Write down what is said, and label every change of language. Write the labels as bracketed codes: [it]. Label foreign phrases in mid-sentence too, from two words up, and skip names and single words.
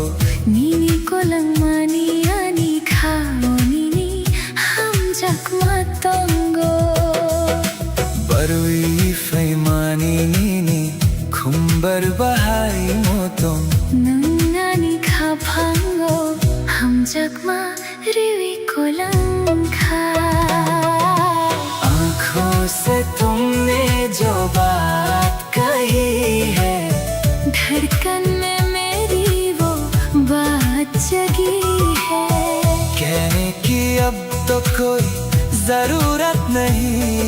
[trp] Nini ko lang mani ani khao nini hamjak matongo. Barwi fay mani nini khumbar bahai motong. Nangani khapango hamjak ma रिवी को लंघा। [hi] आँखों से तुमने जो बात कही है, धड़कन में मेरी वो बात जगी है। कहने की अब तो कोई जरूरत नहीं,